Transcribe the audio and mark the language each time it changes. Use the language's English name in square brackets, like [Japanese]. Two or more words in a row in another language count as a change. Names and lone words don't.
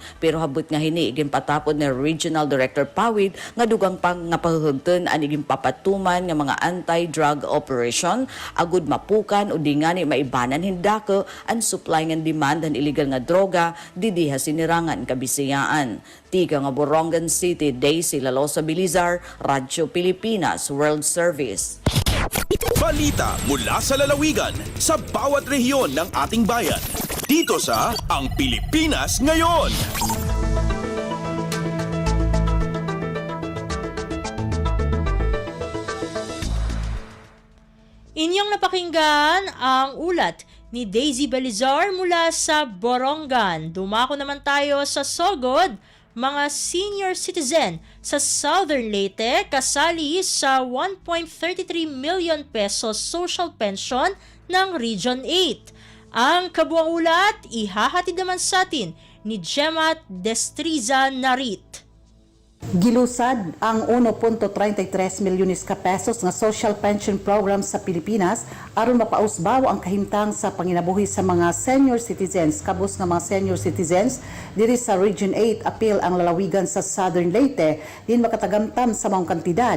[Waray] Pero habot nga hini iging patapod ni Regional Director Pawid nga dugang pang nga pahugton ang iging papatuman nga mga [English] anti-drug operation [Waray] agud mapukan o di nga ni maibanan hindako ang supply nga demand ang illegal nga droga didiha sinirangan kabisayaan. Tiga nga Borongan City, Daisy Lalosa Bilizar, Radyo Pilipinas World Service. [Filipino] Balita mula sa lalawigan sa bawat rehiyon ng ating bayan. Dito sa Ang Pilipinas Ngayon. Inyong napakinggan ang ulat ni Daisy Belizar mula sa Borongan. Dumako naman tayo sa Sogod. Mga [English] senior citizen [Filipino] sa Southern Leyte kasali sa 1.33 [English] million pesos social pension [Filipino] ng Region 8. Ang kabuang ulat, ihahatid naman sa atin ni Gemma Destriza Narit. [Cebuano] Gilusad ang 1.33 milyones ka pesos nga [English] social pension program [Cebuano] sa Pilipinas aron mapausbaw ang kahimtang sa panginabuhi sa mga [English] senior citizens. [Cebuano] Kabus nga mga [English] senior citizens [Cebuano] diri sa Region 8 apil ang lalawigan sa Southern Leyte din makatagamtam sa maong kantidad.